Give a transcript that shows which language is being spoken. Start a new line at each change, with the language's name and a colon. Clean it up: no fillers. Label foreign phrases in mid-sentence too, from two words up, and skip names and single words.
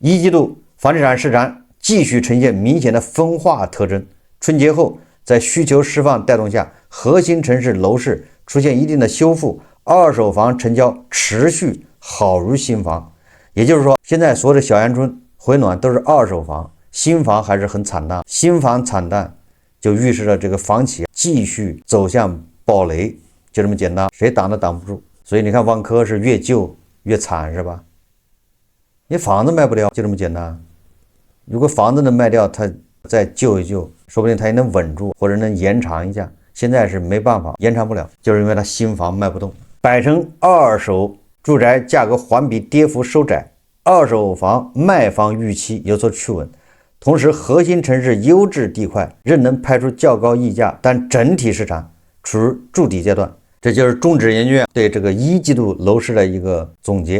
Chinese: 一季度房地產市场繼續呈現明顯的分化特徵，春節後在需求釋放帶動下，核心城市樓市出現一定的修復，二手房成交持續好於新房。也就是說，現在所有的小陽春回暖都是二手房，新房還是很慘淡。新房慘淡就預示着這個房企繼續走向暴雷，就這麼簡單，誰擋都擋不住。所以你看萬科是越救越慘，是吧？你房子賣不掉，就這麼簡單。如果房子能賣掉，它再救一救，說不定它也能穩住，或者能延長一下。现在是没办法，延长不了，就是因为它新房卖不动。百城二手住宅價格環比跌幅收窄，二手房賣方預期有所趨穩，同時核心城市優質地塊仍能拍出較高溢價，但整體市場處於築底階段。這就是中指研究院對這個一季度樓市的一個總結。